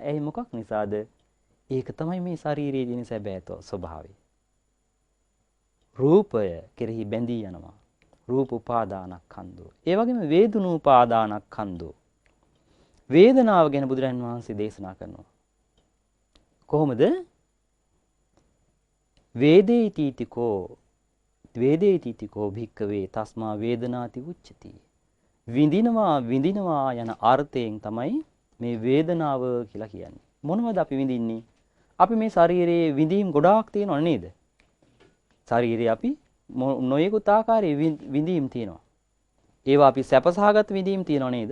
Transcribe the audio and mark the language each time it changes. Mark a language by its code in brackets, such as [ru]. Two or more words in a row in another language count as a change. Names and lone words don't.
[si] එයි මොකක් නිසාද? ඒක තමයි මේ ශාරීරියේ දින සැබෑ ස්වභාවය. රූපය කෙරෙහි බැඳී යනවා. [pi] රූප උපාදානස්කන්ධෝ. [si] ඒ වගේම [pi] වේදනෝපාදානස්කන්ධෝ. [si] වේදනාව ගැන බුදුරජාණන් වහන්සේ දේශනා කරනවා. කොහොමද? [pi] වේදේතිතිකෝ භික්කවේ තස්මා වේදනාති උච්චති. [si] විඳිනවා යන අර්ථයෙන් තමයි මේ වේදනාව කියලා කියන්නේ. මොනවද අපි විඳින්නේ? අපි මේ ශරීරයේ විඳීම් ගොඩාක් තියෙනව නේද? ශරීරයේ අපි නොයෙකුත් ආකාරයේ විඳීම් තියෙනවා. ඒවා අපි සැපසහගත විඳීම් තියෙනව නේද?